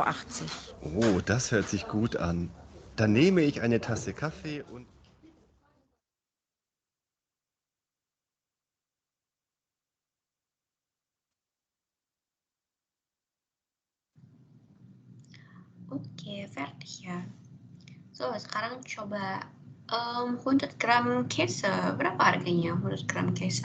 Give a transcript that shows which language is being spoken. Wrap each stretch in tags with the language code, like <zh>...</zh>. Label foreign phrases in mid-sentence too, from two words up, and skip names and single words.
<de>Oh, das hört sich gut an. Dann nehme ich eine Tasse Kaffee und...</de> <id>Oke, fertig ya. So, sekarang coba 100 gram kese. Berapa harganya 100 gram kese?</id>